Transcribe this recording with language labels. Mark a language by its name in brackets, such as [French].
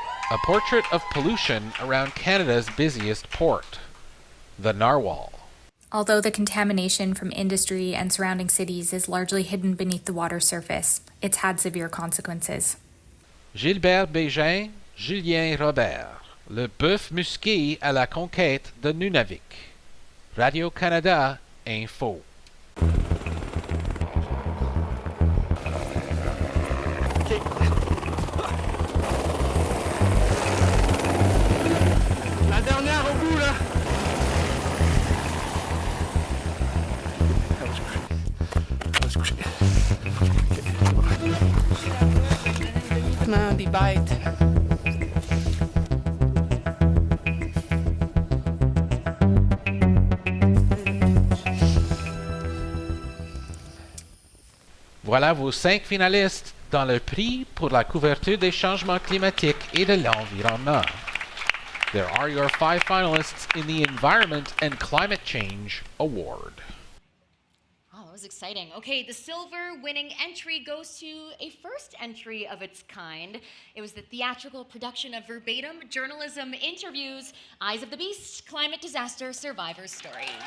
[English] A portrait of pollution around Canada's busiest port. The Narwhal. Although the contamination from industry and surrounding cities is largely hidden beneath the water surface, it's had severe consequences. Gilbert Bégin, Julien Robert. [French] Le bœuf musqué à la conquête de Nunavik. Radio-Canada Info. La dernière au bout, là. Non, des bêtes. Voilà vos 5 finalistes dans le prix pour la couverture des changements climatiques et de l'environnement. [English] There are your 5 finalists in the Environment and Climate Change Award. Oh, that was exciting. Okay, the silver winning entry goes to a first entry of its kind. It was the theatrical production of verbatim journalism interviews, Eyes of the Beast, Climate Disaster Survivor Stories.